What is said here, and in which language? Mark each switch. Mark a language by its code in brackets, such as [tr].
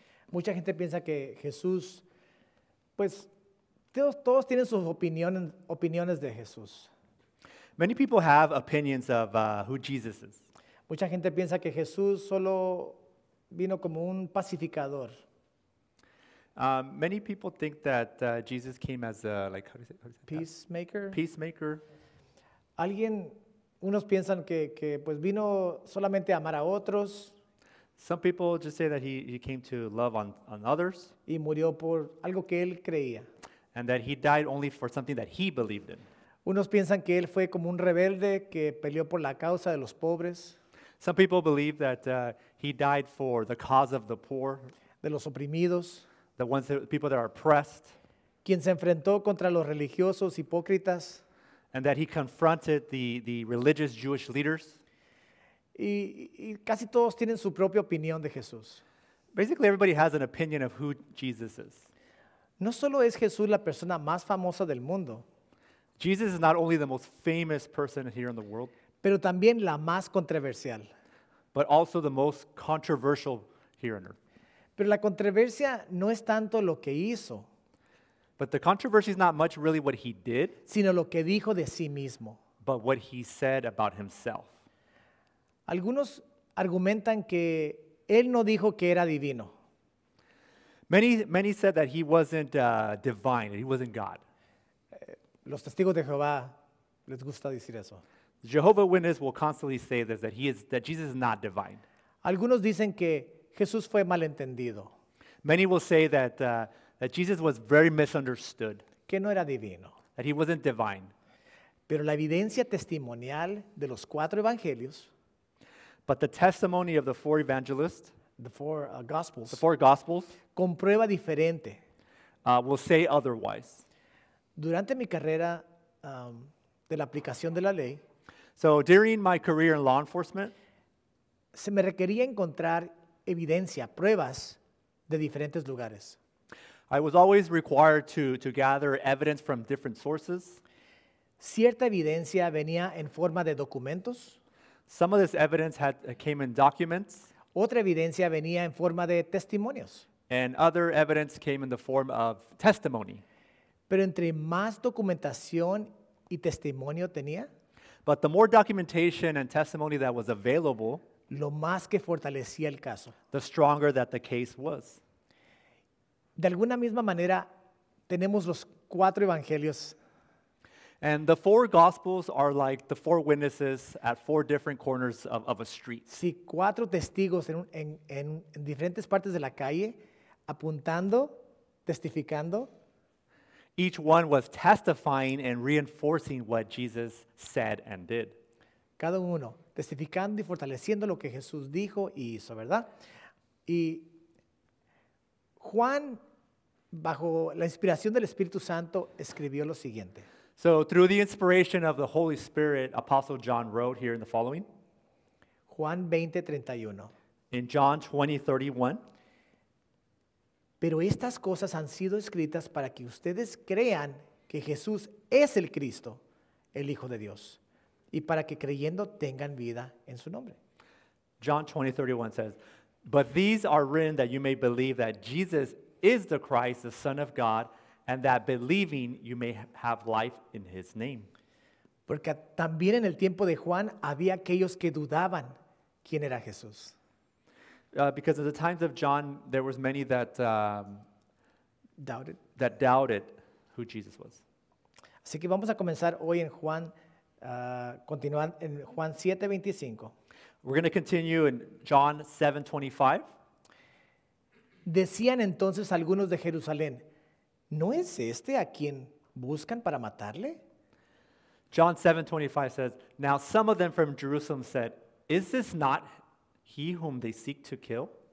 [es] Mucha gente piensa que Jesús, pues, todos tienen sus opiniones de Jesús. [en] Many people have opinions of who Jesus is. [es] Mucha gente piensa que Jesús solo vino como un pacificador. [en] Many people think that Jesus came as a, like, how do you say peacemaker. That? Peacemaker. [es] Alguien, unos piensan que pues vino solamente a amar a otros. [en] Some people just say that he came to love on others. [es] Y murió por algo que él creía. [en] And that he died only for something that he believed in. [es] Unos piensan que él fue como un rebelde que peleó por la causa de los pobres. [en] Some people believe that he died for the cause of the poor. [es] De los oprimidos. [en] The ones that, people that are oppressed. [es] Quien se enfrentó contra los religiosos hipócritas. [en] And that he confronted the religious Jewish leaders. [es] Y casi todos tienen su propia opinión de Jesús. [en] Basically everybody has an opinion of who Jesus is. [es] No solo es Jesús la persona más famosa del mundo. [en] Jesus is not only the most famous person here in the world, [es] pero también la más controversial. [en] But also the most controversial here on earth. [es] Pero la controversia no es tanto lo que hizo. [en] But the controversy is not much really what he did, [es] sino lo que dijo de sí mismo. [en] But what he said about himself. [es] Algunos argumentan que él no dijo que era divino. [en] Many said that he wasn't divine, he wasn't God. [es] Los testigos de Jehová les gusta decir eso. [en] Jehovah Witness will constantly say this, that he is, that Jesus is not divine. [es] Algunos dicen que Jesús fue malentendido. [en] Many will say that that Jesus was very misunderstood. [es] Que no era divino. [en] That he wasn't divine. [es] Pero la evidencia testimonial de los cuatro evangelios. [en] But the testimony of the four evangelists. The four gospels. The four gospels. [es] Comprueba diferente. [en] Will say otherwise. [es] Durante mi carrera de la aplicación de la ley. [en] So during my career in law enforcement, [es] se me requería encontrar evidencia, pruebas de diferentes lugares. [en] I was always required to gather evidence from different sources. [es] Cierta evidencia venía en forma de documentos. [en] Some of this evidence had came in documents. [es] Otra evidencia venía en forma de testimonios. [en] And other evidence came in the form of testimony. [es] Pero entre más documentación y testimonio tenía, [en] but the more documentation and testimony that was available, [es] lo más que fortalecía el caso, [en] the stronger that the case was. [es] De alguna misma manera, tenemos los cuatro evangelios. [en] And the four gospels are like the four witnesses at four different corners of a street. [es] Sí, cuatro testigos en diferentes partes de la calle, apuntando, testificando. [en] Each one was testifying and reinforcing what Jesus said and did. [es] Cada uno testificando y fortaleciendo lo que Jesús dijo y hizo, ¿verdad? Y Juan, bajo la inspiración del Espíritu Santo, escribió lo siguiente. [en] So through the inspiration of the Holy Spirit, Apostle John wrote here in the following. [es] Juan 20:31. [en] In John 20:31. [es] Pero estas cosas han sido escritas para que ustedes crean que Jesús es el Cristo, el Hijo de Dios, y para que creyendo tengan vida en su nombre. [en] John 20:31 says, "But these are written that you may believe that Jesus is the Christ, the Son of God, and that believing you may have life in his name." [es] Porque también en el tiempo de Juan había aquellos que dudaban quién era Jesús. [en] Because at the times of John, there was many that doubted who Jesus was. [es] Así que vamos a comenzar hoy en Juan, continuando en Juan 7:25. [en] We're going to continue in John 7:25. [es] Decían entonces algunos de Jerusalén, ¿no es este a quien buscan para matarle? [en] John 7:25 says, "Now some of them from Jerusalem said, is this not he whom they seek to kill?"